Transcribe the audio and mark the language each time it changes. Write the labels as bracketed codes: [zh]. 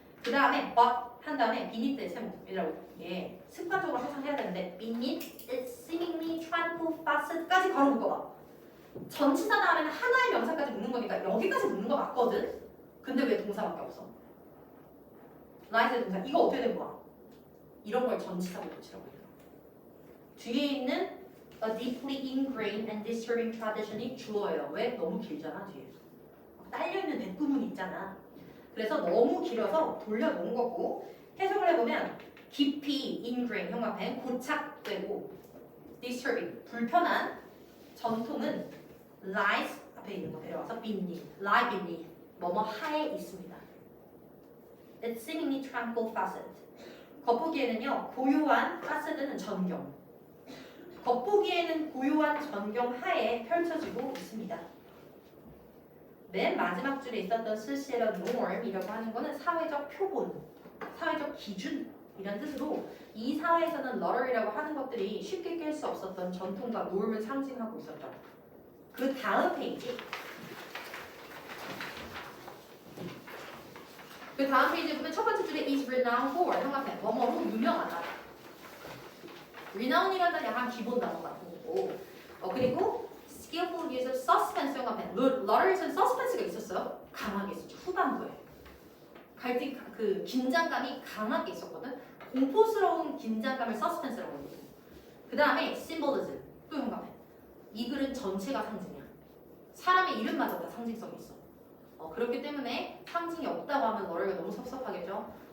[ko] 그 다음에 but 한 다음에 beneath의 세모이라고 예, 습관적으로 항상 해야 되는데 [en] beneath its seemingly tranquil facade [ko] 까지 바로 묶어봐. 전치사 다음에는 하나의 명사까지 묶는 거니까 여기까지 묶는 거 맞거든? 근데 왜 동사밖에 없어? 라이트의 동사 이거 어떻게 된 거야? 이런 걸 전치사로 붙이라고 해요. 뒤에 있는 [en] a deeply ingrained and disturbing tradition [ko] 이 주어예요. 왜? 너무 길잖아 뒤에. 딸려있는 뒷부분이 있잖아. 그래서 너무 길어서 돌려놓은 거고 해석을 해보면 보면 깊이 ingrain 형광펜 고착되고 disturbing 불편한 전통은 lies 앞에 있는 거 데려와서 beneath, lie beneath 뭐뭐 하에 있습니다. [en] It's seemingly tranquil facet. [ko] 겉보기에는요 고요한 face는 전경. 겉보기에는 고요한 전경 하에 펼쳐지고 있습니다. 맨 마지막 줄에 있었던 societal norm이라고 하는 거는 사회적 표본, 사회적 기준 이란 뜻으로 이 사회에서는 lottery라고 하는 것들이 쉽게 깰 수 없었던 전통과 norm을 상징하고 있었죠. 그 다음 페이지. 그 다음 페이지에 보면 첫 번째 줄에 [en] is renowned for [ko] 형광펜 뭐뭐로 유명하다. renown이라는 단어 약간 기본 단어 같은 거고. 그리고 [en] skillful use of suspense [ko] 형광펜. lottery에서는 suspense가 있었어요. 강하게 있었죠. 후반부에. 갈등 그 긴장감이 강하게 있었거든. 공포스러운 긴장감을 suspense라고 해요. 그 다음에 symbolism 또 형광펜. 이 글은 전체가 상징이야. 사람의 이름마저 다 상징성이 있어. 그렇기 때문에 상징이 없다고 하면 너를 너무 섭섭하겠죠.